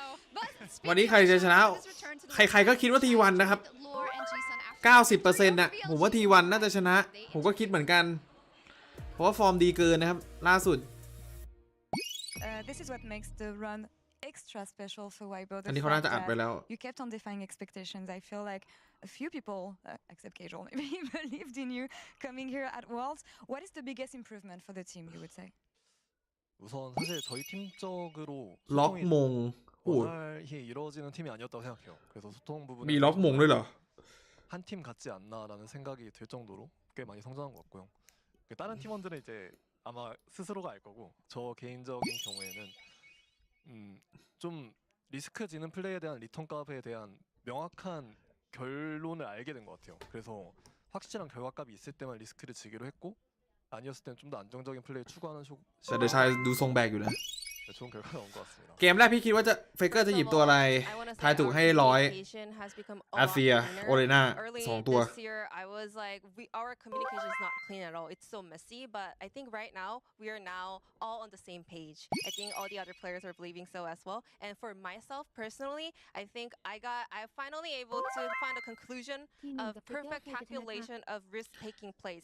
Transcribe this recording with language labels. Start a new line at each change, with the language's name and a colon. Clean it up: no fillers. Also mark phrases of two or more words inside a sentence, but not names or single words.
Thai: วันนี้ใครจะชนะใครๆก็คิดว่าทีวันนะครับ 90% น่ะผมว่าทีวันน่าจะชนะผมก็คิดเหมือนกันเพราะว่าฟอร์มดีเกินนะครับล่าสุด
English: This is what makes the run extra special for Weibo.
Thai: อันนี้เขาน่าจะอัดไปแล้ว
English: You kept on defying expectations. I feel like a few people, except Casual, maybe believed in you coming here at Worlds. What is the biggest improvement for the team, you would say?
Korean: 우선 사실 저희 팀적으로 럭 몽. 원활히 이루어지는 팀이 아니었다고 생각해요. 그래서 소통 부분에 미 럭 몽
Thai: เลยเหรอ
Korean: 한 팀 같지 않나라는 생각이 들 정도로 꽤 많이 성장한 것 같고요. 다른 팀원들은 이제 아마 스스로가 알 거고 저 개인적인 경우에는 좀 리스크지는 플레이에 대한 리턴 값에 대한 명확한 결론을 알게 된 것 같아요. 그래서 확실한 결과값이 있을 때만 리스크를 지기로 했고 아니었을 때는 좀 더 안정적인 플레이 추구하는
Thai: แต่เดอชายดูทรงแบกอยู่นะ
Korean: 좋은 결과가 나온 것 같습니다.
Thai: เกมแรกพี่คิดว่าจะเฟเกอร์จะหยิบตัวอะไรทายถูกให้100อาเซียโอเรน่า2ตัว
English: This year, I was like, our communication is not clean at all. It's so messy, but I think right now we are now all on the same page. I think all the other players are believing so as well. And for myself personally, I think I finally able to find a conclusion of perfect calculation of risk-taking plays.